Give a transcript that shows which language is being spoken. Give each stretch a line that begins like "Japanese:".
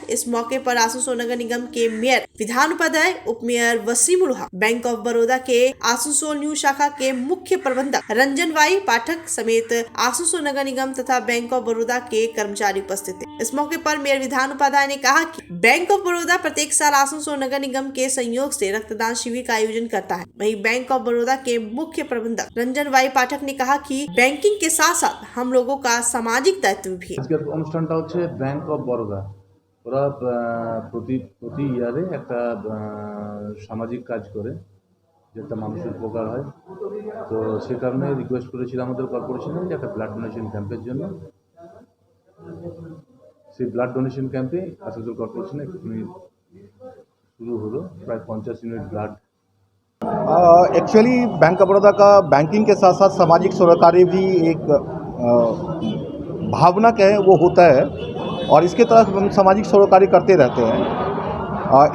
Hindi: इस मौके पर आसनसोल नगर निगम के मेयर विधान उपाध्याय, उप mayor Wasim उल्हा, bank of Baroda के आसनसोल न्यू शाखा के मुख्य प्रबंधक रंजन वाई पाठक समेत आसनसोल नगर निगम तथा बैंक ऑफ बड़ौदा के कर्मचारी उपस्थित थे। इस मौके पर मेयर विधान उपाध्याय ने कहा कि बैंक ऑफ बड़ौदा प्रत्येक साल आसनसोल नगर निगम के सहयोग से रक्तदान शिविर का आयोजन करता है। वहीं बैंक ऑफ बड़ौदा के मुख्य प्रबंधक रंजन वाई पाठक ने कहा कि बैंकिंग के साथ साथ हम लोगों का सामाजिक दायित्व भी है।
Bangla: আজকের অনুষ্ঠানটা হচ্ছে ব্যাংক অফ বরোদা, ওরা প্রতি ইয়ারে একটা সামাজিক কাজ করে যেটা মানুষের উপকার হয়। তো সে কারণে রিকোয়েস্ট করেছিল আমাদের কর্পোরেশনে যে একটা ব্লাড ডোনেশন ক্যাম্পের জন্য। সেই ব্লাড डोनेशन कैंपे आसनसोल कॉर्पोरेशन शुरू हलो प्राय 50 unit blood.
Hindi: Actually bank of Baroda का बैंकिंग के साथ साथ सामाजिक सरोकारी भी एक भावना है वो होता है और इसके तहत हम सामाजिक सरोकारी करते रहते हैं।